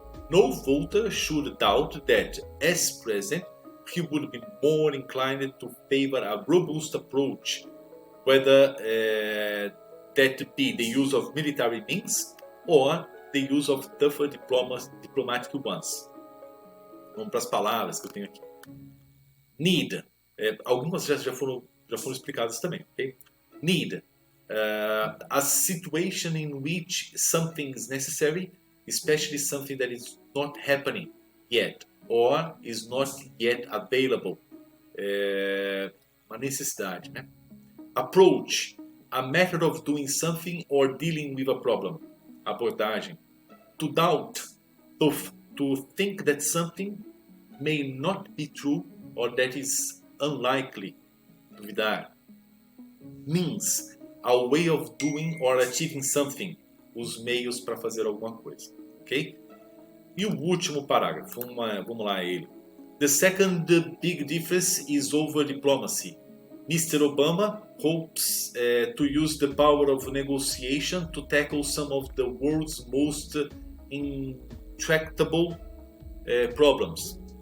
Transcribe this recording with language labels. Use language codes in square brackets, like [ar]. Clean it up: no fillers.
[en] No voter should doubt that, as president, he would be more inclined to favor a robust approach, whether that be the use of military means or the use of tougher diplomatic ones. [pt] Vamos para as palavras que eu tenho aqui. Need. Algumas já foram explicadas também. [en] Okay? Need. A situation in which something is necessary, especially something that is not happening yet or is not yet available. [pt] Uma necessidade, né? [en] Approach. A method of doing something or dealing with a problem. Abordagem. To doubt. To think that something may not be true or that is unlikely. Duvidar. Means. A way of doing or achieving something. [pt] Os meios para fazer alguma coisa. Ok? E o último parágrafo. Vamos lá ele. [en] The second big difference is over diplomacy. Mr. Obama hopes to use the power of negotiation to tackle some of the world's most intractable problems.